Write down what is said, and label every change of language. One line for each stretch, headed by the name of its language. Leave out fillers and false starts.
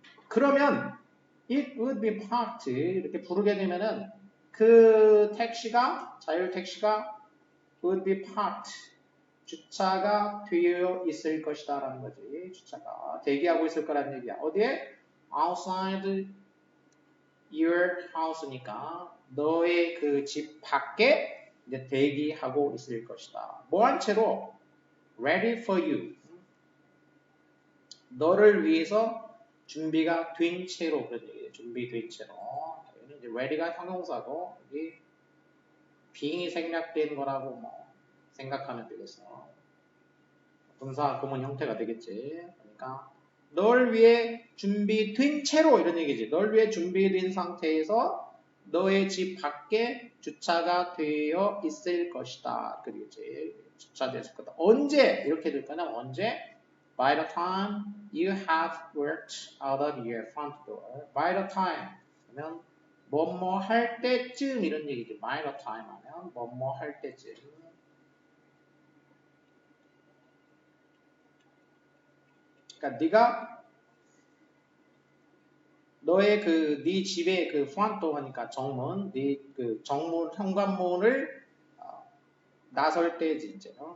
Korean: 그러면
English: it would be parked
Korean: 이렇게 부르게 되면은 그 택시가 자율 택시가
English: would be parked
Korean: 주차가 되어 있을 것이다 라는 거지. 주차가 대기하고 있을 거라는 얘기야. 어디에?
English: outside your house
Korean: 니까 너의 그 집 밖에 이제 대기하고 있을 것이다. 뭐한 채로
English: ready for you.
Korean: 너를 위해서 준비가 된 채로 그런 얘기예요. 준비된 채로. 여기는 이제 ready가 형용사고 여기 being이 생략된 거라고 뭐 생각하면 되겠어. 분사 구문 형태가 되겠지. 그러니까 널 위해 준비된 채로 이런 얘기지. 널 위해 준비된 상태에서 너의 집 밖에 주차가 되어 있을 것이다. 그러겠지. 주차됐을 거다. 언제 이렇게 될 거냐? 언제?
English: By the time you have worked out of your front door. By the time
Korean: 그러면 뭐뭐 할 때쯤 이런 얘기지.
English: By the time
Korean: 하면 뭐뭐 할 때쯤. 그러니까 네가 너의 그 네 집의 그 프란토 하니까 정문, 네 그 정문 현관문을 나설 때지 이제.